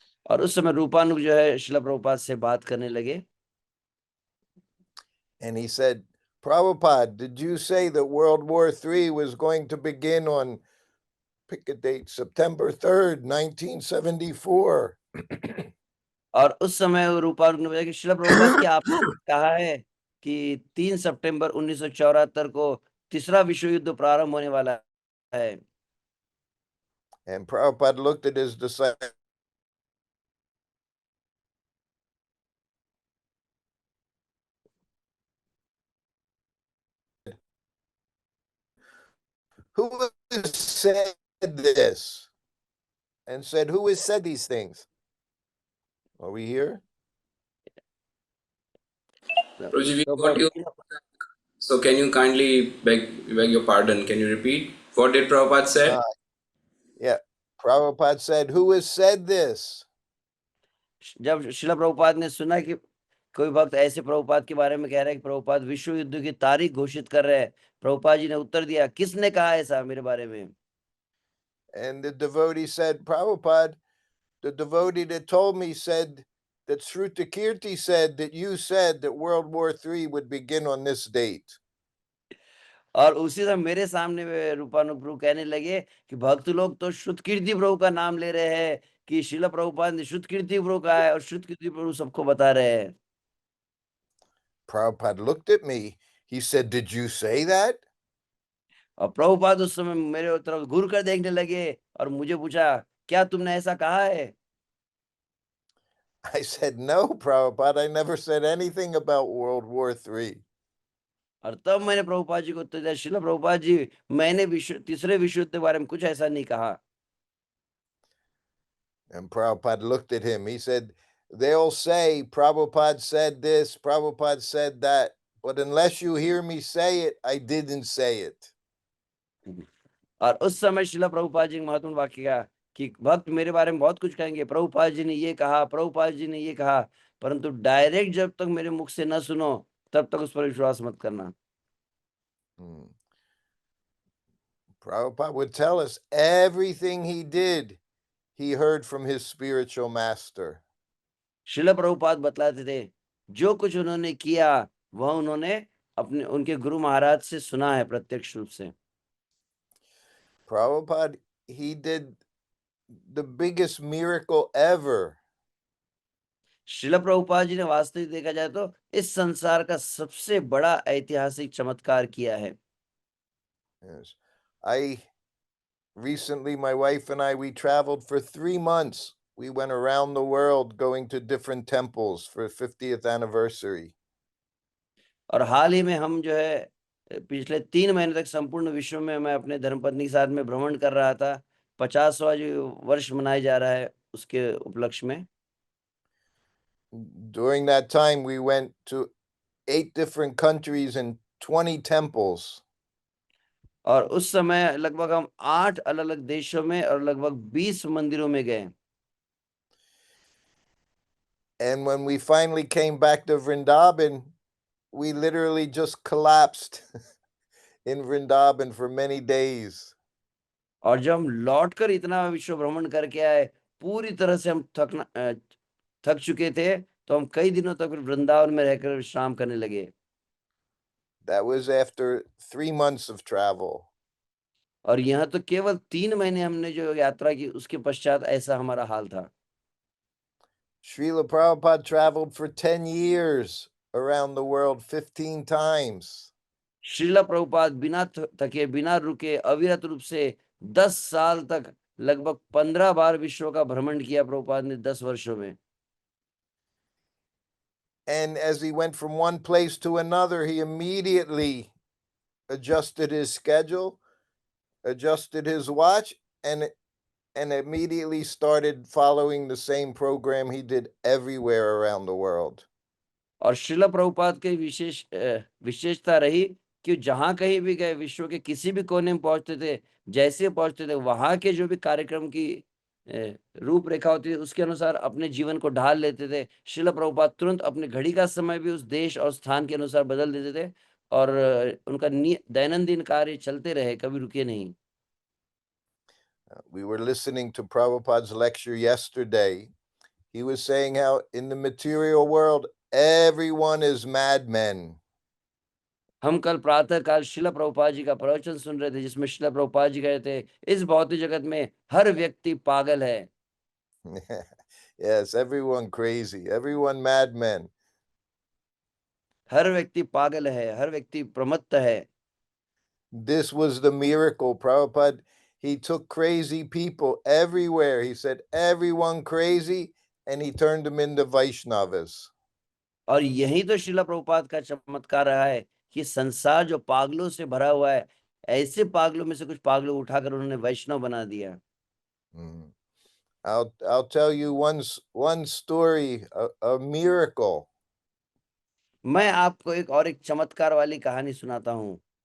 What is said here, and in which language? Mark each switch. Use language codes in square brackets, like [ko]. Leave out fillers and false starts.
[hi] और उस समय रूपानुग जो है श्रील प्रभुपाद से बात करने लगे। [en] And he said, Prabhupada, did you say that World War III was going to begin on, pick a date, September 3rd, 1974? [hi] और उस समय रूपानुग ने बताया कि श्रील प्रभुपाद क्या आपने कहा है कि 3 सितंबर 1974 को तीसरा विश्व युद्ध प्रारंभ होने वाला है। [en] And Prabhupada looked at his disciple. Who has said this? And said, who has said these things? Are we here? Prabhuji, we [hi] तो [en] got you. So can you kindly beg your pardon? Can you repeat? What did Prabhupada say? Yeah. Prabhupada said, who has said this? [hi] जब श्रील प्रभुपाद ने सुना कि कोई भक्त ऐसे प्रभुपाद के बारे में कह रहा है कि प्रभुपाद विश्व युद्ध की तारीख घोषित कर रहे हैं, प्रभुपाद जी ने उत्तर दिया, किसने कहा ऐसा मेरे बारे में? [en] And the devotee said, Prabhupada, the devotee that told me said that Shrutakirti said that you said that World War III would begin on this date. [hi] और उसी समय मेरे सामने वे रूपानुग प्रभु कहने लगे कि भक्त लोग तो शुद्ध कीर्ति प्रभु का नाम ले रहे हैं कि श्रील प्रभुपाद ने शुद्ध कीर्ति प्रभु कहा है, और शुद्ध कीर्ति प्रभु सबको बता रहे हैं। [en] Prabhupada looked at me. He said, did you say that? [hi] और प्रभुपाद उस समय मेरे तरफ घूर कर देखने लगे और मुझे पूछा, क्या तुमने ऐसा कहा है? [en] I said, no, Prabhupada, I never said anything about World War III. [hi] और तब मैंने प्रभुपाद जी को उत्तर दिया, श्रील प्रभुपाद जी, मैंने तीसरे विश्व युद्ध के बारे में कुछ ऐसा नहीं कहा। [en] And Prabhupada looked at him. He said, they'll say Prabhupada said this, Prabhupada said that, but unless you hear me say it, I didn't say it. [hi] और उस समय श्रील प्रभुपाद जी ने महत्वपूर्ण वाक्य कहा कि भक्त मेरे बारे में बहुत कुछ कहेंगे, प्रभुपाद जी ने ये कहा, प्रभुपाद जी ने ये कहा, परंतु डायरेक्ट जब तक मेरे मुख से न सुनो तब तक उस पर विश्वास मत करना। [en] Prabhupada would tell us everything he did, he heard from his spiritual master. [hi] Srila Prabhupada बतलाते थे, जो कुछ उन्होंने किया वह उन्होंने अपने उनके गुरु महाराज से सुना है प्रत्यक्ष रूप से। [en] Prabhupada, he did the biggest miracle ever. [hi] Srila Prabhupada ji ने वास्तविक देखा जाए तो इस संसार का सबसे बड़ा ऐतिहासिक चमत्कार किया है। [en] Yes. I recently, my wife and I, we traveled for 3 months. We went around the world going to different temples for 50th anniversary. [hi] और हाल ही में हम जो है पिछले 3 महीने तक संपूर्ण विश्व में मैं अपने धर्मपत्नी के साथ में भ्रमण कर रहा था। 50वां जो वर्ष मनाया जा रहा है उसके उपलक्ष्य में। [en] During that time, we went to 8 different countries and 20 temples. [hi] और उस समय लगभग हम 8 अलग-अलग देशों में और लगभग 20 मंदिरों में गए। [en] And when we finally came back to Vrindavan, we literally just collapsed in Vrindavan for many days. [hi] और जब हम लौटकर इतना विश्व भ्रमण करके आए, पूरी तरह से हम थक चुके थे, तो हम कई दिनों तक फिर वृंदावन में रहकर विश्राम करने लगे। [en] That was after 3 months of travel. [hi] और यहाँ तो केवल 3 महीने हमने जो यात्रा की उसके पश्चात ऐसा हमारा हाल था। [en] Srila Prabhupada traveled for 10 years around the world 15 times. [hi] Srila Prabhupada बिना थके, बिना रुके, अविरत रूप से 10 साल तक लगभग 15 बार विश्व का भ्रमण किया प्रभुपाद ने 10 वर्षों में। [en] And as he went from one place to another, he immediately adjusted his schedule, adjusted his watch, and immediately started following the same program he did everywhere around the world. [hi] और श्रील प्रभुपाद की विशेषता रही कि जहां कहीं भी गए, विश्व के किसी भी कोने में पहुंचते थे, जैसे पहुंचते थे वहां के जो भी कार्यक्रम की रूपरेखा होती थी उसके अनुसार अपने जीवन को ढाल लेते थे। श्रील प्रभुपाद तुरंत अपने घड़ी का समय भी उस देश और स्थान के अनुसार बदल देते थे और उनका दैनंदिन कार्य चलते रहे, कभी रुके नहीं। [en] We were listening to Prabhupada's lecture yesterday. He was saying how in the material world, everyone is madmen. [hi] हम कल प्रातः काल श्रील प्रभुपाद जी का प्रवचन सुन रहे थे जिसमें श्रील प्रभुपाद जी कहते थे, इस भौतिक जगत में हर व्यक्ति पागल है। [en] Yes, everyone crazy, everyone madmen. [hi] हर व्यक्ति पागल है, हर व्यक्ति प्रमत्त है। [en] This was the miracle. Prabhupada, he took crazy people everywhere. He said, everyone crazy, and he turned them into Vaishnavas. [hi] और यही तो श्रील प्रभुपाद का चमत्कार रहा है कि संसार जो पागलों से भरा हुआ है, ऐसे पागलों में से कुछ पागलों उठाकर उन्होंने वैष्णव बना दिया। [en] I'll tell you one story, a miracle. [hi] मैं आपको एक चमत्कार वाली कहानी सुनाता हूँ।